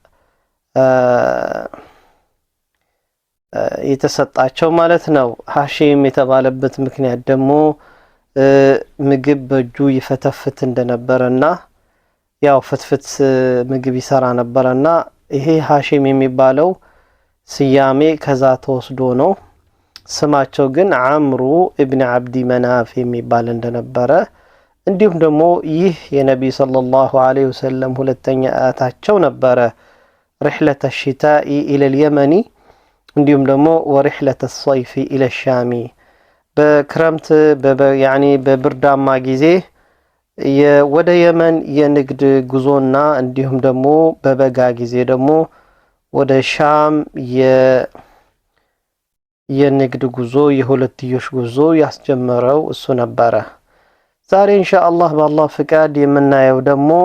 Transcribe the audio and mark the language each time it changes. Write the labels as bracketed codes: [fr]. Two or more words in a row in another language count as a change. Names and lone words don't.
[am] የተሰጣቸው ማለት ነው ሃሺም የተባለበት ምክንያት ደግሞ ምግብ በእጁ ይፈተፍት እንደነበርና ያው ፍትፍት ምግብ ይሰራ ነበርና ይሄ ሃሺም የሚባለው ስያሜ ከዛ ተወስዶ ነው ስማቸው ግን አምሩ ኢብኑ አብዲ መናፍ የሚባል እንደነበረ እንዲሁም ደግሞ ይህ የነብዩ ሰለላሁ ዐለይሂ ወሰለም ሁለተኛ አያታቸው ነበረ [ar] رحلة الشتاء إلى اليمن [am] እንዲሁም ደግሞ [ar] ورحلة الصيف إلى الشام [am] በክረምት በብርዳማ ጊዜ ወደ የመን የንግድ ጉዞና እንዲሁም ደግሞ በበጋ ጊዜ ደግሞ ወደ ሻም የንግድ ጉዞ የሁለትዮሽ ጉዞ ያስጀመረው እሱ ነበረ ዛሬ ኢንሻአላህ በአላህ ፍቃድ የምናየው ደግሞ